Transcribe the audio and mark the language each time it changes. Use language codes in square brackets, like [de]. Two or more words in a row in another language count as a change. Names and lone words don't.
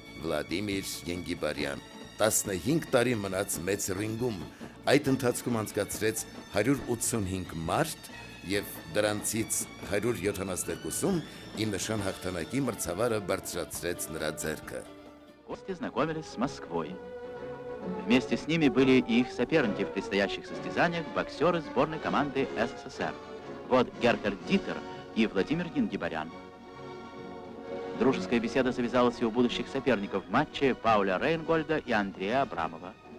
[hy] Վլադիմիր Ենգիբարյան։ 15 տարի մնաց մեծ ռինգում, այդ ընթացքում անցկացրեց 185 մարտ և դրանցից 172-ում ի նշան հաղթանակի մրցավարը բարձրացրեց նրա ձեռքը։ [ru] Гости знакомились с Москвой. Вместе с ними были и их соперники в предстоящих состязаниях, боксеры сборной команды СССР. Вот Герхард Дитер и Владимир Янгибарян. Дружеская беседа завязалась и у будущих соперников в матче Пауля Рейнгольда и Андрея Абрамова.